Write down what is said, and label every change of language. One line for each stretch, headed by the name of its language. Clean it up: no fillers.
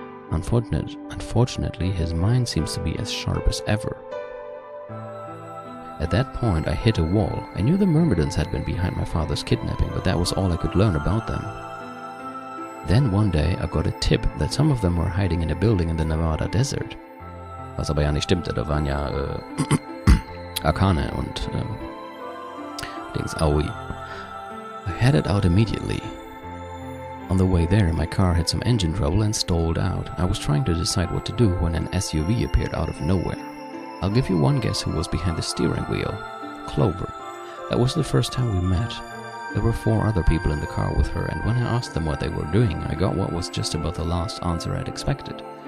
English: Unfortunately, his mind seems to be as sharp as ever. At that point, I hit a wall. I knew the Myrmidons had been behind my father's kidnapping, but that was all I could learn about them. Then one day I got a tip that some of them were hiding in a building in the Nevada desert.
German: Was aber ja nicht stimmte, da waren ja Arkane und Dings Aoi.
English: I headed out immediately. On the way there, my car had some engine trouble and stalled out. I was trying to decide what to do when an SUV appeared out of nowhere. I'll give you one guess who was behind the steering wheel. Clover. That was the first time we met. There were 4 other people in the car with her, and when I asked them what they were doing, I got what was just about the last answer I'd expected.